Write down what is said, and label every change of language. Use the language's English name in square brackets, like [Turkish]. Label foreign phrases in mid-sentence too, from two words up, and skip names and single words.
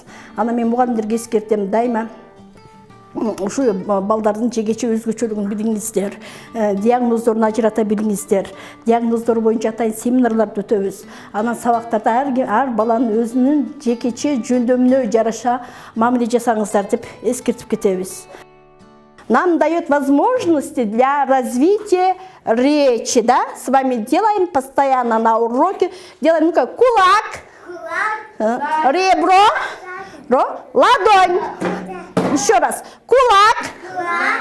[Kyrgyz] Ана мен мугалимдерге эскертем, дайыма ушу балдардын жегече өзгөчөлүгүн билиңиздер, диагноздорун ажырата билиңиздер. Диагноздор боюнча атайын семинарларды өтөбүз. Анан сабактарда ар баланын өзүнүн жекече жөндөмүнө жараша мамиле жасаңыздар деп эскертип кетебиз. [Russian] Нам дает возможности для развития речи, да? С вами делаем постоянно на уроке. Делаем, ну-ка, кулак, ребро, ладонь. Еще раз.